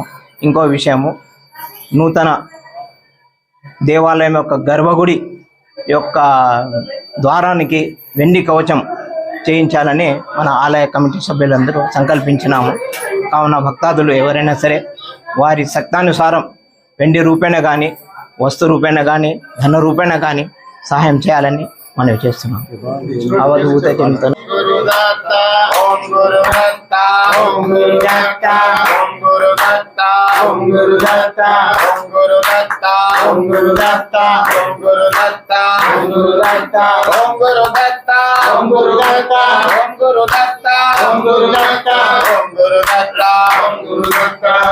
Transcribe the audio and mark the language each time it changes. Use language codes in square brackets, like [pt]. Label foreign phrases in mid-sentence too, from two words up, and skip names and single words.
[te] ఇంకో విషయము, నూతన దేవాలయం యొక్క గర్భగుడి యొక్క ద్వారానికి వెండి కవచం చేయించాలని మన ఆలయ కమిటీ సభ్యులందరూ సంకల్పించినాము. కావున భక్తాదులు ఎవరైనా సరే వారి శక్తానుసారం వెండి రూపేణ కానీ, వస్తు రూపేణ కానీ, ధన రూపేణ కానీ సహాయం చేయాలని మనవి చేస్తున్నాం. అవధూత చెందుతాను. [sa] गुरुदत्त ओम गुरुदत्त ओम गुरुदत्त ओम गुरुदत्त ओम गुरुदत्त ओम गुरुदत्त ओम गुरुदत्त ओम गुरुदत्त ओम गुरुदत्त ओम गुरुदत्त ओम गुरुदत्त ओम गुरुदत्त ओम गुरुदत्त ओम गुरुदत्त ओम गुरुदत्त